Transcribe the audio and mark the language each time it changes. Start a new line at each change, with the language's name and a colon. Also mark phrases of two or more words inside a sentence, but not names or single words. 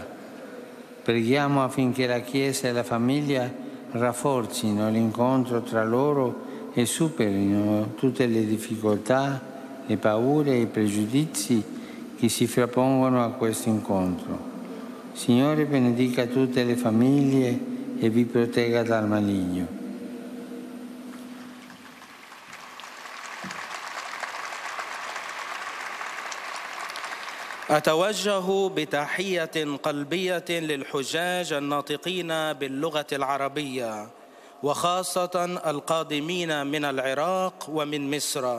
Italian: Preghiamo affinché la Chiesa e la famiglia rafforzino l'incontro tra loro e superino tutte le difficoltà, le paure e i pregiudizi che si frappongono a questo incontro. Signore benedica tutte le famiglie e vi protegga dal maligno.
Arabic: أتوجه بتحية قلبية للحجاج الناطقين باللغة العربية، وخاصة القادمين من العراق ومن مصر.